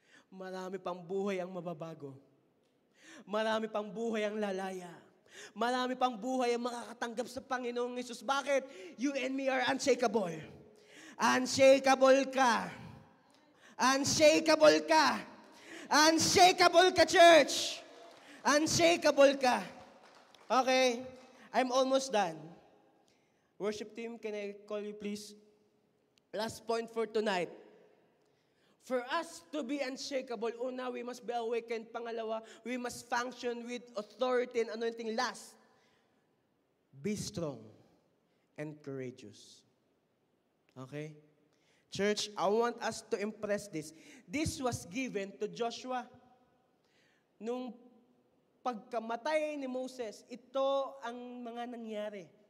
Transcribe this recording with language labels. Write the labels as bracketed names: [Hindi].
[Filipino] Marami pang buhay ang mababago. Marami pang buhay ang lalaya. Marami pang buhay ang makakatanggap sa Panginoong Yesus. Bakit? [English] You and me are unshakable. [Filipino] Unshakable ka. Unshakable ka. [English] Unshakable ka, church. Unshakable ka. Okay. I'm almost done. Worship team, can I call you please? Last point for tonight. For us to be unshakable, una, we must be awakened. Pangalawa, we must function with authority and anointing. Last, be strong and courageous. Okay? Church, I want us to impress this. This was given to Joshua. [Filipino] Nung pagkamatay ni Moses, ito ang mga nangyari.